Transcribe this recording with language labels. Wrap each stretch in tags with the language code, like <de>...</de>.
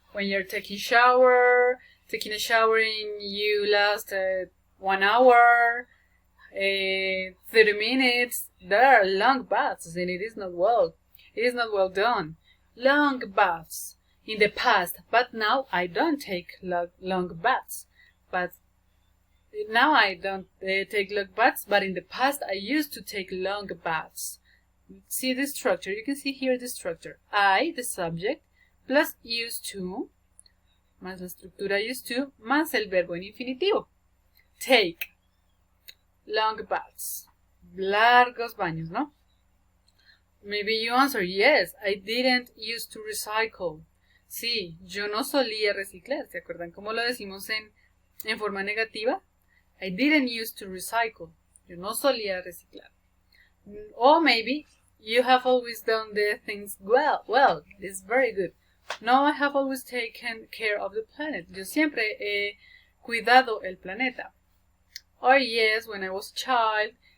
<en>When you're taking a shower and you last 1 hour, 30 minutes, there are long baths, and it is not well done. Long baths in the past, but now I don't take long baths. But now I don't take long baths, but in the past I used to take long baths. See the structure? You can see here the structure. I, the subject, plus used to,</en> <es>más la estructura used to, más el verbo en infinitivo.</es> <en>Take. Long baths.</en> <es>Largos baños, ¿no?</es> <en>Maybe you answer, yes, I didn't used to recycle.</en> <es>Sí, yo no solía reciclar. ¿Se acuerdan cómo lo decimos en forma negativa?</es> <en>I didn't used to recycle.</en> <es>Yo no solía reciclar.</es> <en>Or maybe you have always done the things well. Well, it's very good. No, I have always taken care of the planet.</en> <es>Yo siempre he cuidado el planeta.</es> <en>Or yes, when I was a child,</en>